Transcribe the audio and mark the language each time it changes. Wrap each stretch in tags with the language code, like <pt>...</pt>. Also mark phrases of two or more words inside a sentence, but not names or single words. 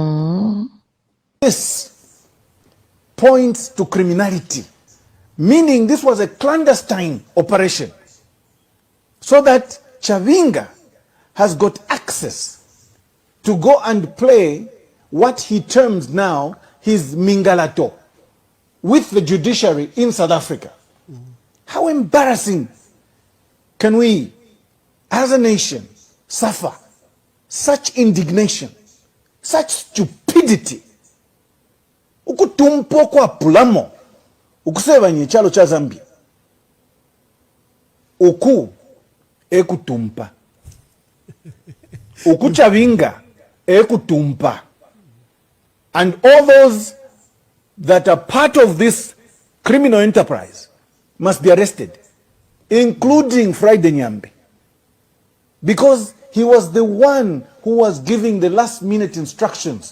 <en>This points to criminality, meaning this was a clandestine operation, so that Chavinga has got access to go and play what he terms now his mingalato with the judiciary in South Africa. How embarrassing can we, as a nation, suffer such indignation, such stupidity?</en> <bem>Ukutumpo kwa pulamo ukuseba nye chalo cha Zambia uku ekutumpa uku Chavinga ekutumpa,</bem> <en>and all those that are part of this criminal enterprise must be arrested, including Friday Nyambe, because he was the one who was giving the last minute instructions.</en>